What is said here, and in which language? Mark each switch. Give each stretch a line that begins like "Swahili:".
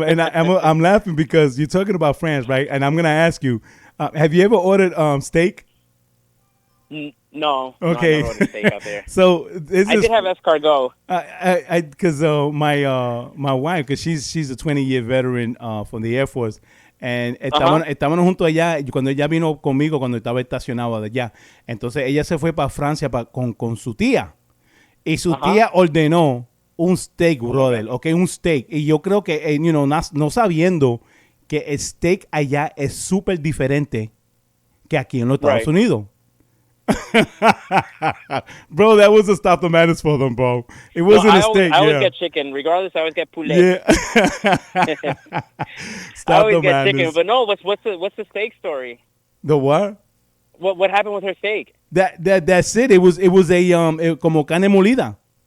English: And I'm laughing because you're talking about France, right? And I'm gonna ask you, have you ever ordered steak? No. Okay. No, I never ordered steak out there. So I did have escargot. Because my wife, because she's a 20-year veteran from the Air Force.
Spanish: And estábamos juntos allá cuando ella vino conmigo cuando estaba estacionado allá. Entonces ella se fue para Francia con su tía. Y su tía ordenó un steak, brother. Okay, un steak. Y yo creo que, no sabiendo que el steak allá es súper diferente que aquí en los Estados Unidos.
English: Bro, that was a stop the madness for them, bro. It wasn't a steak. I always get chicken. Regardless, I always get poulet. Yeah. I always get chicken. But no, what's the steak story? The what? What happened with her steak? That's it. It was a
Spanish: como carne molida.